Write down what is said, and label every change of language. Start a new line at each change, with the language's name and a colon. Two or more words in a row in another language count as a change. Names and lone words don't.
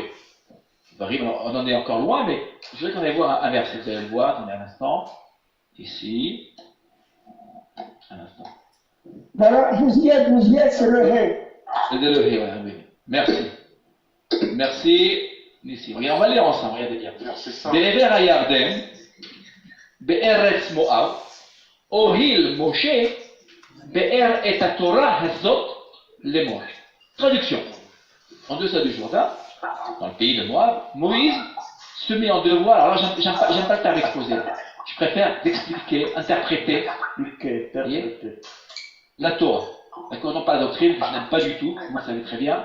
French: Evarim, on en est encore loin, mais je voudrais qu'on aille voir un verset. Vous allez le voir, attendez un instant. Ici. Un instant. Voilà, vous y êtes, c'est le Hé. C'est le Hé, voilà, oui. Merci. Merci. Ici. Regarde, on va lire ensemble, regardez bien.
Hebrew: בעבר הירדן, בארץ מואב, הואיל משה, באר את תורה הזאת לאמר.
French: Traduction. En deçà du Jourdain, dans le pays de Moab, Moïse se met en devoir. Alors là, j'aime pas le terme exposé. Je préfère expliquer, interpréter la Torah. D'accord, non pas la doctrine, que je n'aime pas du tout, vous le savez très bien.